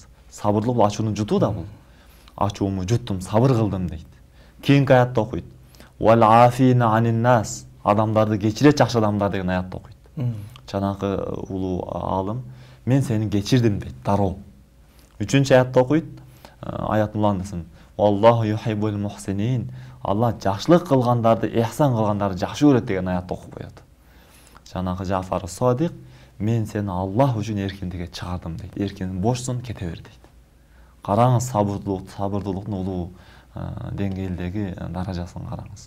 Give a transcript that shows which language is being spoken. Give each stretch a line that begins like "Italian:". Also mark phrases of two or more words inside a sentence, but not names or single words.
Kyrgyz: Сабырлык бул ачууну жутуу да бул. Ачууму жуттум, сабыр кылдым дейт. Кийинки аятты окуйт.
Arabic: والعافين عن الناس.
Kyrgyz: Адамдарды кечирет, жакшы адамдар деген аятты окуйт. Жанакы улуу алым мен сени кечирдим дейт, дароо. Үчүнчү аятты окуйт. Аят муландысын.
Arabic: الله يحب المحسنين.
Kyrgyz: Алла жакшылык кылгандарды, ихсан кылгандарды жакшы көрөт деген аятты окуп коет. Жанакы Жафар Садик мен сени Аллах үчүн эркиндикке чыгардым дейт. Эркин бошсун, кете бер дейт. Караңыз сабырдуулуктун улуу деңгээлдеги даражасын караңыз.